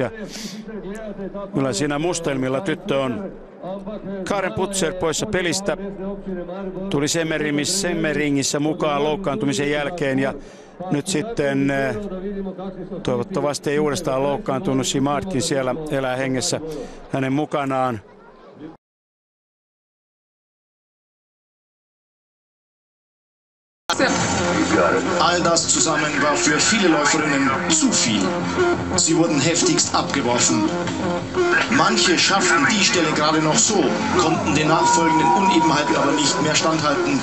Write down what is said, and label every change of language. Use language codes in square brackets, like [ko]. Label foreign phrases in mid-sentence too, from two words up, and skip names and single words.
[fi] Ja kyllä siinä mustelmilla tyttö on. Karen Putser poissa pelistä. Tuli Semmeringissä mukaan loukkaantumisen jälkeen ja nyt sitten toivottavasti ei uudestaan loukkaantunut. Simartkin siellä elää hengessä hänen mukanaan. [de] All das zusammen war für viele Läuferinnen zu viel. Sie wurden heftigst abgeworfen. Manche schafften die Stelle gerade noch so, konnten den nachfolgenden Unebenheiten aber nicht mehr standhalten.